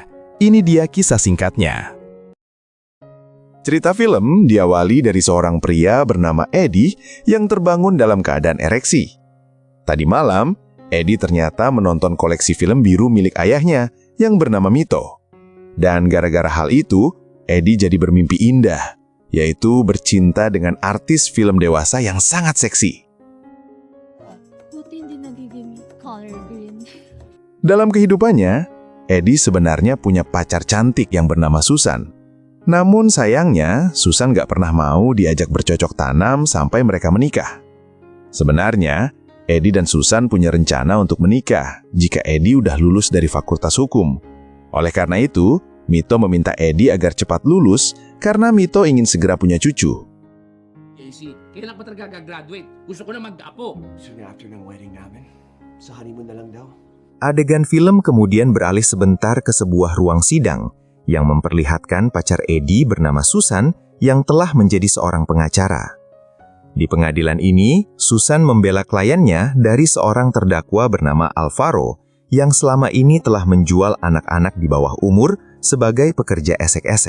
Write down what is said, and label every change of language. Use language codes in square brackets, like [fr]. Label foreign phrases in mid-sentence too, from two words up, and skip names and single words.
[id] Ini dia kisah singkatnya. Cerita film diawali dari seorang pria bernama Eddie yang terbangun dalam keadaan ereksi. Tadi malam, Eddie ternyata menonton koleksi film biru milik ayahnya yang bernama Mito. Dan gara-gara hal itu, Eddie jadi bermimpi indah, yaitu bercinta dengan artis film dewasa yang sangat seksi. [tl] Buti hindi nagiging [en] color green. [id] Dalam kehidupannya, Eddie sebenarnya punya pacar cantik yang bernama Susan. Namun sayangnya, Susan gak pernah mau diajak bercocok tanam sampai mereka menikah. Sebenarnya, Eddie dan Susan punya rencana untuk menikah jika Eddie udah lulus dari fakultas hukum. Oleh karena itu, Mito meminta Eddie agar cepat lulus karena Mito ingin segera punya cucu. [tl] Casey, kailan pa talaga gagraduate? Gusto ko na mag-apo. [en] Soon after [tl] ng wedding namin. Sa honeymoon na lang daw. [id] Adegan film kemudian beralih sebentar ke sebuah ruang sidang yang memperlihatkan pacar Eddie bernama Susan yang telah menjadi seorang pengacara. Di pengadilan ini, Susan membela kliennya dari seorang terdakwa bernama Alvaro yang selama ini telah menjual anak-anak di bawah umur sebagai pekerja esek-esek.